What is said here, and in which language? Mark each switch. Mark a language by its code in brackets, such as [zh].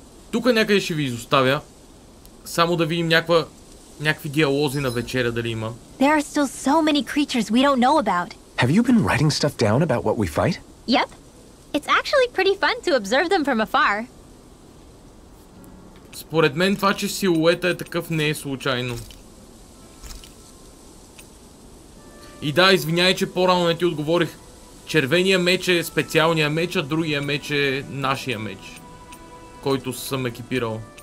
[bg] Тук някъде ще ви изоставя. Само да видим някакви диалози на вечеря дали има. [en] There are still so many creatures we don't know about. Have you been writing stuff down about what we fight? Yep. It's actually pretty fun to observe them from afar. [bg] Според мен това, че силуета е такъв, не е случайно. И да, извиняй, че по-рано не ти отговорих. Червения меч е специалния меч, а другия меч е нашия меч, който съм екипирал.